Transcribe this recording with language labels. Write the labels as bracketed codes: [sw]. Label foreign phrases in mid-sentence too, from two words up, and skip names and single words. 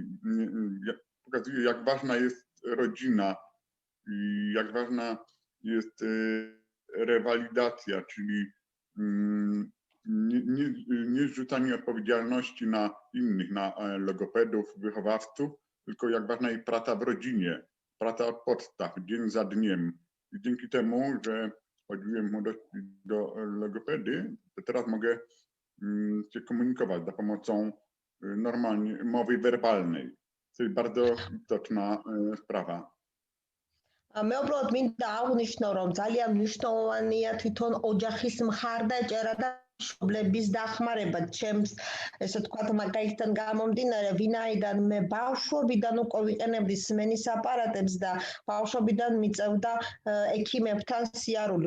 [pl] Pokazuje, jak ważna jest rodzina i jak ważna jest rewalidacja, czyli nie zrzucanie odpowiedzialności na innych, na logopedów, wychowawców, tylko jak ważna jest praca w rodzinie, praca od podstaw, dzień za dniem. I dzięki temu, że chodziłem młodości do logopedy, to teraz mogę się komunikować za pomocą normalnie mowy werbalnej. To jest bardzo istotna sprawa. [ka] მე უბრალოდ მინდა აღვნიშნო, რომ ძალიან მნიშვნელოვანია თვითონ ოჯახის მხარდაჭერა და მშობლების დახმარება. ჩემს ესე თქვათ მაგალითთან გამომდინარე, ვინაიდან მე ბავშვობიდან უკვე ვიყენებდი სმენის აპარატებს და ბავშვობიდან მიწევდა ექიმებთან სიარული.